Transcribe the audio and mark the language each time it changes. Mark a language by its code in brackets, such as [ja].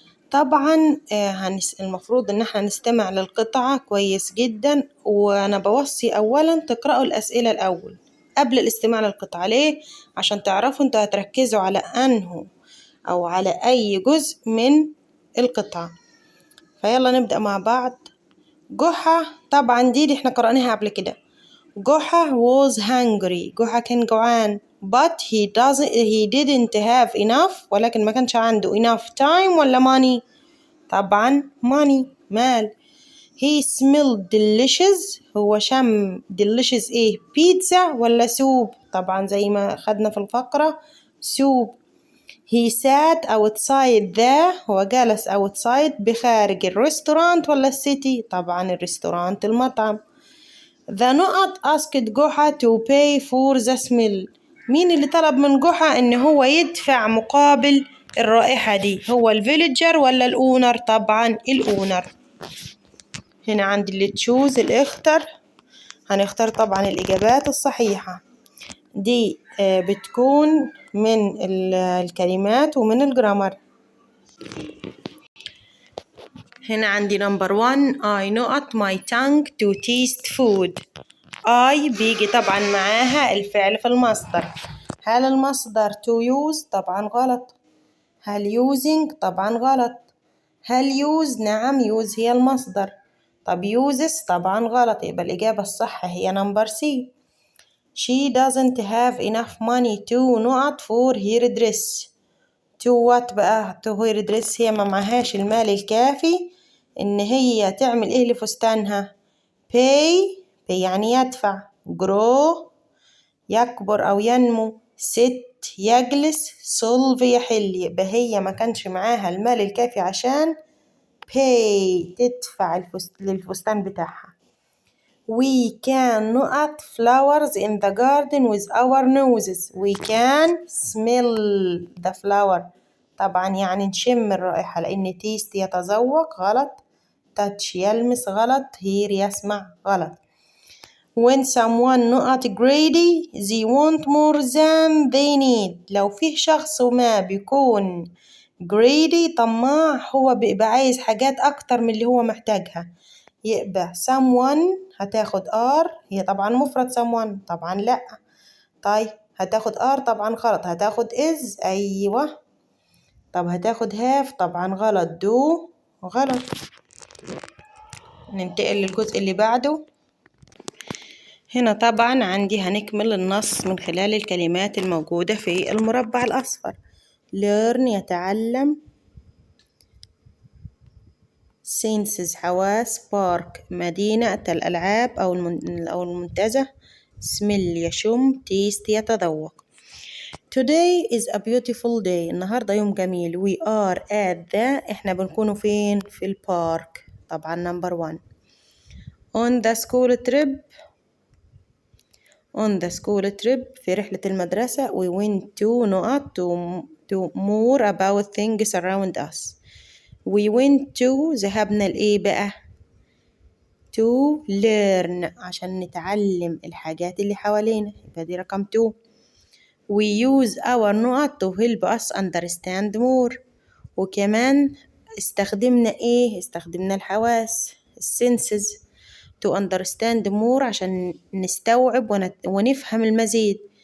[ar] طبعا المفروض ان احنا نستمع للقطعة كويس جدا، وانا بوصي اولا تقرأوا الاسئلة الاول قبل الاستماع للقطعة. ليه؟ عشان تعرفوا انتوا هتركزوا على انه او على اي جزء من القطعة. فيلا نبدأ مع بعض. جحا طبعا دي احنا قرأناها قبل كده. [en] Juha was hungry Juha [ar] كان جوعان [en] but he didn't have enough [ar] ولكن ما كانش عنده [en] enough time ولا money. [ar] طبعا money مال. [en] he smelled delicious [ar] هو شم delicious ايه بيتزا ولا سوب؟ طبعا زي ما خدنا في الفقرة سوب. [en] he sat outside [ar] هو جالس outside بخارج الريستورانت ولا السيتي؟ طبعا الريستورانت المطعم. [en] the نقط asked Juha to pay for the smell [ar] مين اللي طلب من جحا ان هو يدفع مقابل الرائحة دي؟ هو الفيليجر ولا الأونر؟ طبعا الأونر. هنا عندي اللي تشوز الاختر، هنختار طبعا الإجابات الصحيحة دي بتكون من الكلمات ومن الجرامر. هنا عندي [en] number 1 I نقط my tongue to taste food. [ar] I بيجي طبعا معاها الفعل في المصدر. هل المصدر [en] to use؟ [ar] طبعا غلط. هل using؟ طبعا غلط. هل use؟ نعم use هي المصدر. طب uses؟ طبعا غلط، يبقى الإجابة الصح هي number C. [en] She doesn't have enough money to نقط for her dress. to what بقى؟ to her dress [ar] هي ما معهاش المال الكافي إن هي تعمل إيه لفستانها؟ pay يعني يدفع، grow يكبر أو ينمو، sit يجلس، solve يحل. يبقى هي ما كانش معاها المال الكافي عشان pay تدفع للفستان بتاعها. [en] We can نقط flowers in the garden with our noses. We can smell the flower. [ar] طبعا يعني نشم الرائحة، لأن taste يتذوق غلط، touch يلمس غلط، hear يسمع غلط. [en] When someone نقط greedy they want more than they need. [ar] لو فيه شخص ما بيكون greedy طماع، هو بيبقى عايز حاجات أكتر من اللي هو محتاجها. يبقى someone هتاخد are، هي طبعا مفرد someone طبعا لأ. طيب هتاخد are طبعا غلط، هتاخد is أيوة. طب هتاخد have طبعا غلط، do غلط. ننتقل للجزء اللي بعده. هنا طبعا عندي هنكمل النص من خلال الكلمات الموجودة في المربع الأصفر. learn يتعلم، senses حواس، park مدينة الألعاب أو المنتزه، smell يشم، taste يتذوق. [en] Today is a beautiful day. [ar] النهاردة يوم جميل. We are at the إحنا بنكونوا فين؟ في البارك طبعا number 1. [en] On the school trip on the school trip [ar] في رحلة المدرسة. [en] We went to نقط to more about things around us. We went to [ar] ذهبنا لإيه بقى؟ [en] to learn [ar] عشان نتعلم الحاجات اللي حوالينا، يبقى دي رقم 2. [en] We use our نقط to help us understand more. [ar] وكمان استخدمنا إيه؟ استخدمنا الحواس [en] senses to understand more [ar] عشان نستوعب ونفهم المزيد.